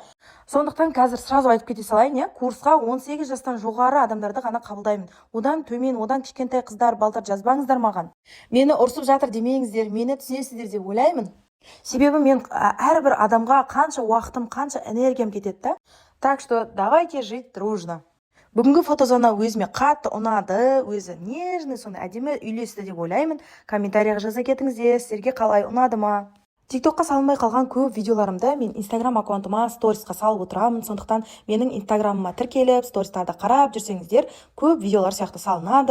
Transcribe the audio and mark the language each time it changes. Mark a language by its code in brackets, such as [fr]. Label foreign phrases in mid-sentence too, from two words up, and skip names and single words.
[kk] Сондықтан қазір сразу айтып кете салайын, курсқа 18 жастан жоғары адамдарды ғана қабылдаймын. Одан төмен, одан кішкентай қыздар, балдар жазбаңыздар маған. Мені ұрсып жатыр демеңіздер, мені түсінесіздер деп ойлаймын. Себебі мен әрбір адамға қанша уақытым, қанша энергиям кетеді да. [ru] Так что давайте жить дружно. [kk] Бүгінгі фотозона өзіме қатты ұнады, өзі нежный, сондай әдемі үйлесті деп ойлаймын. Комментарияға жаза кетіңіздер, сіздерге қалай ұнады ма? Тиктокқа салынбай қалған көп видеоларымды мен Инстаграм аккаунтыма сторисқа салып отырамын. Сондықтан менің инстаграмыма тіркеліп, стористарды қарап жүрсеңіздер, көп видеолар сияқты салынады.